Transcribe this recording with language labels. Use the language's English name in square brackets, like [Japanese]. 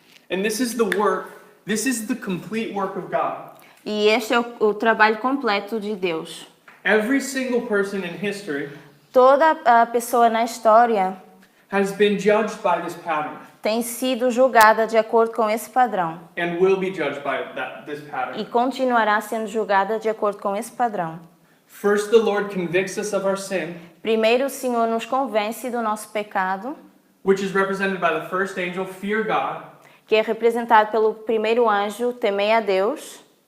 [English] And this is the complete work of God. [Portuguese] E este é o trabalho completo de Deus. [English] Every single person in history [Portuguese] Toda a pessoa na história [English] has been judged by this pattern [Portuguese] tem sido julgada de acordo com esse padrão [English] and will be judged by this [Portuguese] e [English] pattern. [Portuguese] continuará sendo julgada de acordo com esse padrão. [English] First, the Lord convicts us of our sin, [Portuguese] Primeiro, o Senhor nos convence do nosso pecado, [English] which is represented by the first angel, fear God. [Portuguese] que é representado pelo primeiro anjo, temei a Deus.